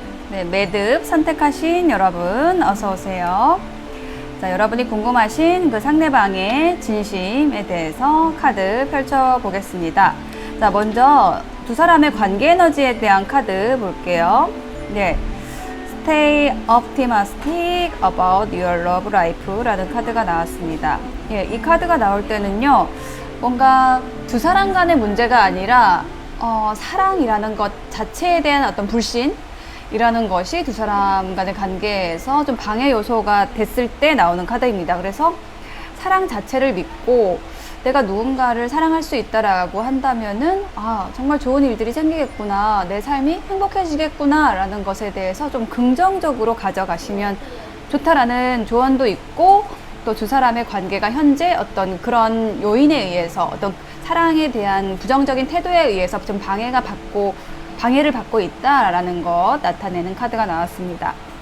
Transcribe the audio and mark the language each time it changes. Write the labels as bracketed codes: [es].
[ko] 네, 매듭 선택하신 여러분 어서 오세요. 자, 여러분이 궁금하신 그 상대방의 진심에 대해서 카드 펼쳐보겠습니다. 자, 먼저 두 사람의 관계 에너지에 대한 카드 볼게요. [en] 네, Stay optimistic about your love life [ko] 라는 카드가 나왔습니다. 예, 이 카드가 나올 때는요, 뭔가 두 사람 간의 문제가 아니라 사랑이라는 것 자체에 대한 어떤 불신 이라는 것이 두 사람 간의 관계에서 좀 방해 요소가 됐을 때 나오는 카드입니다. 그래서 사랑 자체를 믿고 내가 누군가를 사랑할 수 있다라고 한다면은 정말 좋은 일들이 생기겠구나, 내 삶이 행복해지겠구나 라는 것에 대해서 좀 긍정적으로 가져가시면 좋다라는 조언도 있고, 또 두 사람의 관계가 현재 어떤 그런 요인에 의해서 어떤 사랑에 대한 부정적인 태도에 의해서 좀 방해를 받고 있다라는 것 나타내는 카드가 나왔습니다.